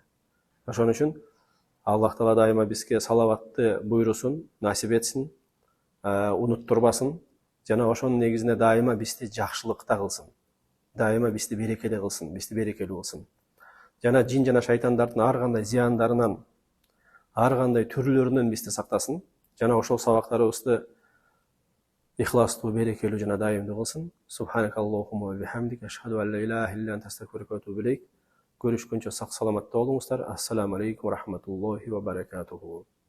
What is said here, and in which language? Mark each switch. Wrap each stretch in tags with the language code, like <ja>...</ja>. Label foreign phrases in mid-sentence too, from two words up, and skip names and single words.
<ky>Ошон үчүн Аллах Таала дайыма бизге салаватты буйрусун, насип этсин, унуттурбасын, жана ошонун негизинде дайыма бизди жакшылыкта кылсын. Дайыма бизди берекеде кылсын, бизди берекелүү кылсын. Жана жин жана шайтандардын ар кандай зыяндарынан, ар кандай түрлөрүнөн бизди сактасын. Жана ошол сабактарыбызды ихластуу, берекелүү жана дайымдуу кылсын.</ky> <ar>سبحانك اللهم وبحمدك أشهد أن لا إله إلا أنت أستغفرك وأتوب إليك.</ar> <ky>Görüşкөнчө сак саламатта болуңуздар.</ky> <ar>السلام عليكم ورحمة الله وبركاته.</ar>